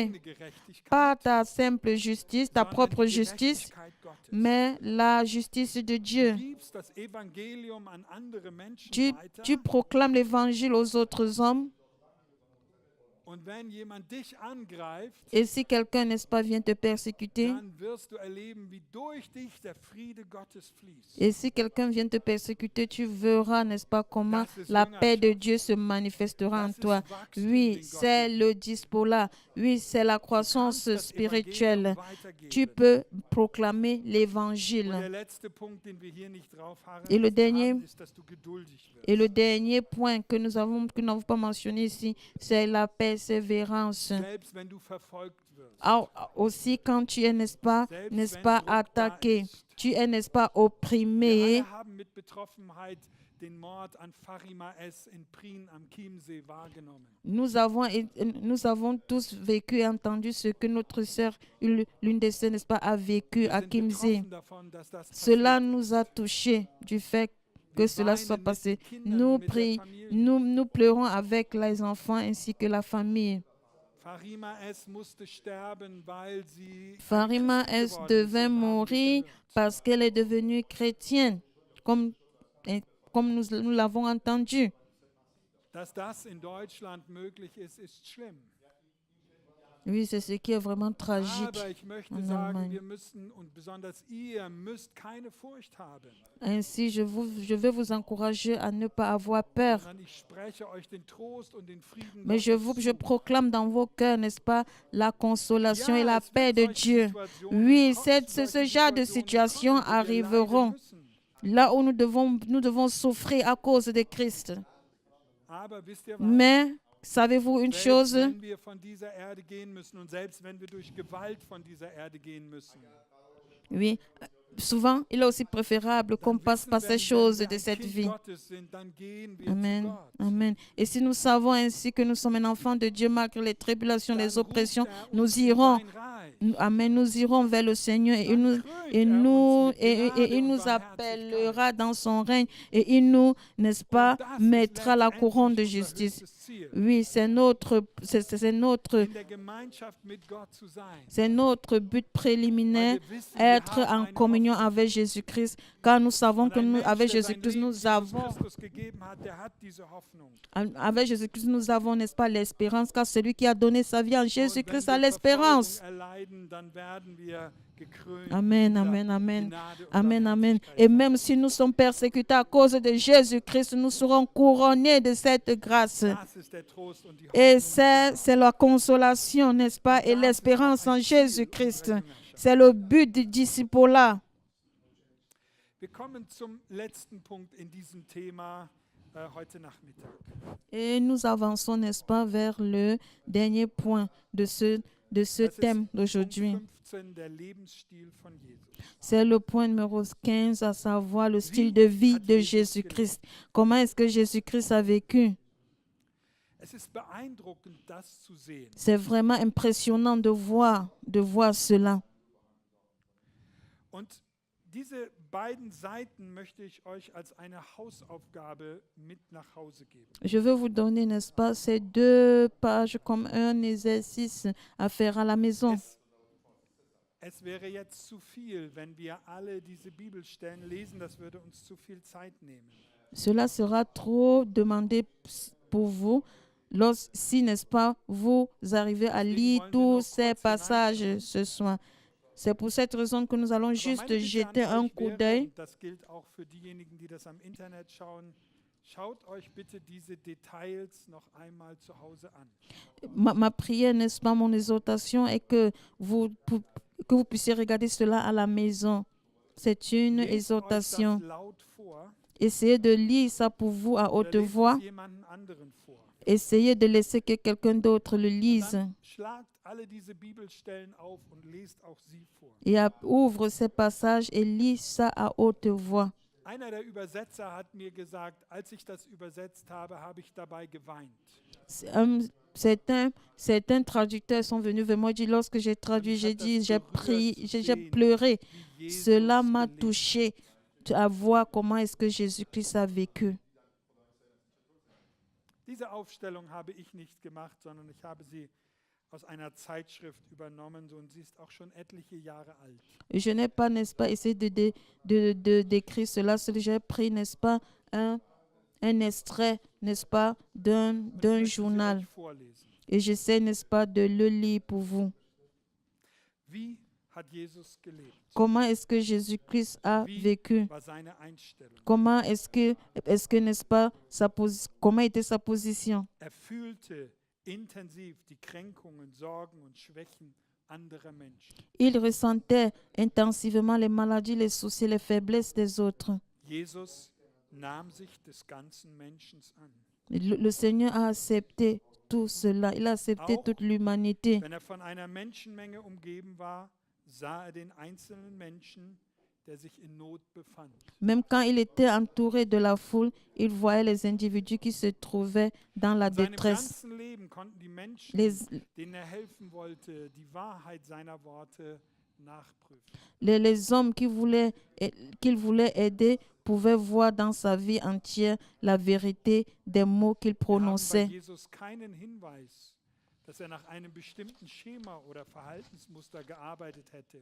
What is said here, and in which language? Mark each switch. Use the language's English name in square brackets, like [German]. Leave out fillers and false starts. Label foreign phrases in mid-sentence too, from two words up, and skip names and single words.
[German] eigene Gerechtigkeit, [French] Pas ta simple justice, ta [German] sondern [French] propre [German] die [French] justice, [German] Gerechtigkeit Gottes. [French] mais la justice de Dieu. [German] Du gibst das Evangelium an andere Menschen [French] Tu [German] weiter. [French] proclames l'évangile aux autres hommes. [German] Und wenn jemand dich angreift, [French] Et si quelqu'un, n'est-ce pas, vient te persécuter, [German] dann wirst du erleben, wie durch dich der Friede Gottes fließt. [French] et si quelqu'un vient te persécuter, tu verras, n'est-ce pas, comment la paix de Dieu se manifestera en toi. Oui, c'est le dispo-là. Oui, c'est la croissance spirituelle. Tu peux proclamer [German] Und [French] l'évangile. [German] der letzte Punkt, den wir hier nicht drauf haben, [French] Et le dernier- [German] ist, dass du geduldig wirst. [French] Et le dernier point que nous n'avons pas mentionné ici, c'est la persévérance. [German] Selbst wenn du verfolgt wirst. [French] Aussi, quand tu es, n'est-ce pas, attaqué, tu es, n'est-ce pas, [German] Wir [French] opprimé. [German] alle haben mit Betroffenheit den Mord an Farima S. in Prien am Chiemsee wahrgenommen. [French] Nous avons tous vécu et entendu ce que notre sœur, l'une des sœurs, n'est-ce pas, a vécu [German] Wir [French] à [German] sind [French] Kimsee. [German] betroffen davon, dass das [French] Cela [German] passiert [French] nous a touchés du fait que [German] Wir [French] cela [German] weinen [French] soit [German] mit [French] passé. [German] den Kindern, [French] Nous [German] mit der [French] prions, [German] Familie. [French] nous pleurons avec les enfants ainsi que la famille. [German] Farima S. musste sterben, weil sie [French] Farima [German] Christin [French] S. [German] geworden ist, [French] devint [German] so haben wir [French] mourir [German] gehört. [French] parce qu'elle est devenue chrétienne, comme nous l'avons entendu. [German] Dass das in Deutschland möglich ist, ist schlimm. [French] Oui, c'est ce qui est vraiment tragique. [German] Aber ich möchte [French] en [German] sagen, [French] Allemagne. [German] wir müssen und besonders ihr müsst keine Furcht haben. [French] Ainsi, je vais vous encourager à ne pas avoir peur. [German] Sondern ich spreche euch den Trost und den Frieden [French] Mais je [German] Gottes [French] je [German] zu. [French] proclame dans vos cœurs, n'est-ce pas, la consolation et la [German] es [French] paix [German] wird [French] de [German] solche [French] Dieu. [German] Situationen [French] Oui, [German] kommen, [French] ce [German] solche [French] genre de [German] Situationen [French] situations [German] kommen, wo wir leiden [French] arriveront. [German] müssen. [French] Là où nous devons souffrir à cause de Christ. [German] Aber wisst ihr was? [French] Mais savez-vous une [German] Selbst [French] chose? [German] wenn wir von dieser Erde gehen müssen und selbst wenn wir durch Gewalt von dieser Erde gehen müssen, [French] Oui, souvent, il est aussi préférable qu'on [German] dann [French] passe [German] wissen [French] par [German] wir, [French] ces [German] wenn [French] choses [German] wir [French] de [German] ein [French] cette [German] Kind [French] vie. [German] Gottes sind, dann gehen wir zu Amen. Gott. Amen. [French] Et si nous savons ainsi que nous sommes un enfant de Dieu malgré les tribulations, [German] Dann [French] les [German] ruft [French] oppressions, [German] er [French] nous [German] uns in [French] irons. [German] sein Reich. Amen. [French] Nous irons vers le Seigneur et il nous, [German] Dann krönt er uns mit Gnade [French] il [German] und [French] nous [German] Barmherzigkeit. [French] appellera dans son règne et il nous, n'est-ce pas, [German] Und das ist [French] mettra la couronne de [German] letztendlich unser [French] justice. [German] höchstes Ziel, [French] Oui, c'est notre [German] in der Gemeinschaft mit Gott zu sein. [French] but préliminaire, [German] Weil wir wissen, wir [French] être [German] haben [French] en [German] eine [French] communion [German] Hoffnung. [French] avec Jésus-Christ, car nous savons [German] Und [French] que [German] ein [French] nous, [German] Mensch, [French] avec [German] der sein [French] Jésus-Christ, [German] Leben [French] nous [German] Jesus [French] avons, [German] Christus gegeben hat, der hat diese Hoffnung. [French] avec Jésus-Christ, nous avons, n'est-ce pas, l'espérance, car celui qui a donné sa vie en [German] Und [French] Jésus-Christ [German] wenn [French] a [German] wir [French] l'espérance. [German] Verfolgung erleiden, dann werden wir gekrönt Amen, mit amen, dieser amen. Gnade und Amen, amen. Barmherzigkeit. [French] Et même si nous sommes persécutés à cause de Jésus-Christ, nous serons couronnés de cette grâce. [German] Das ist der Trost und die [French] Et [German] Hoffnung [French] c'est la consolation, n'est-ce pas, et [German] Das ist [French] l'espérance [German] auch [French] en [German] ein Ziel [French] Jésus-Christ. [German] unserer Jüngerschaft. [French] C'est le but du disciple-là. [German] Wir kommen zum letzten Punkt in diesem Thema heute Nachmittag. [French] Et nous avançons, n'est-ce pas, vers le dernier point de ce [German] Das ist [French] thème [German] Punkt [French] d'aujourd'hui. [German] 15, der Lebensstil von Jesus. [French] C'est le point numéro 15, à savoir le style de vie de Jésus-Christ. Comment est-ce que Jésus-Christ a vécu? [German] Es ist beeindruckend, das zu sehen. [French] C'est vraiment impressionnant de voir cela. [German] Und diese beiden Seiten möchte ich euch als eine Hausaufgabe mit nach Hause geben. [French] Je veux vous donner, n'est-ce pas, ces 2 pages comme un exercice à faire à la maison. [German] Es wäre jetzt zu viel, wenn wir alle diese Bibelstellen lesen, das würde uns zu viel Zeit nehmen. [French] Cela sera trop demandé pour vous si, n'est-ce pas, vous arrivez à lire tous ces passages ce soir. C'est pour cette raison que nous allons juste jeter un coup d'œil. [German] Das gilt auch für diejenigen, die das am Internet schauen. Schaut euch bitte diese Details noch einmal zu Hause an. [French] Ma prière, n'est-ce pas, mon exhortation est que vous puissiez regarder cela à la maison. C'est une [German] Lest euch [French] exhortation. [German] das laut vor [French] Essayez de lire ça pour vous à [German] oder [French] haute [German] lest [French] voix. [German] es jemanden anderen vor. [French] Essayez de laisser que quelqu'un d'autre le [German] Und [French] lise. [German] dann schlagt alle diese Bibelstellen auf und lest auch sie vor. [French] Et ouvre ces passages et lis ça à haute voix. [German] Einer der Übersetzer hat mir gesagt, als ich das übersetzt habe, habe ich dabei geweint. [French] Certains traducteurs sont venus vers moi et dit, lorsque j'ai traduit, j'ai dit, j'ai pleuré. Cela m'a touché à voir comment est-ce que Jésus-Christ a vécu. [German] Diese Aufstellung habe ich nicht gemacht, sondern ich habe sie aus einer Zeitschrift übernommen und sie ist auch schon etliche Jahre alt. [French] Je n'ai pas, n'est-ce pas, essayé d'écrire cela. J'ai pris, n'est-ce pas, un extrait, n'est-ce pas, d'un journal. Et j'essaie, n'est-ce pas, de le lire pour vous. [German] Wie hat Jesus gelebt? [French] Comment est-ce que Jésus-Christ a vécu? [German] War seine Einstellung? [French] Comment est-ce que, n'est-ce pas, comment était sa position? [German] Fühlte intensiv die Kränkungen, Sorgen und Schwächen anderer Menschen. [French] Il ressentait intensivement les maladies, les soucis, les faiblesses des autres. [German] Jesus nahm sich des ganzen Menschen an. [French] Le Seigneur a accepté tout cela. Il a accepté toute l'humanité. [German] Wenn von einer Menschenmenge umgeben war, sah den einzelnen Menschen, der sich in Not befand. [French] Même quand il était entouré de la foule, il voyait les individus qui se trouvaient dans la détresse. [German] Leben konnten die Menschen, denen helfen wollte, die Wahrheit seiner Worte nachprüfen. [French] Les hommes qu'il voulait aider pouvaient voir dans sa vie entière la vérité des mots qu'il prononçait. [German] Jesus keinen Hinweis, dass nach einem bestimmten Schema oder Verhaltensmuster gearbeitet hätte.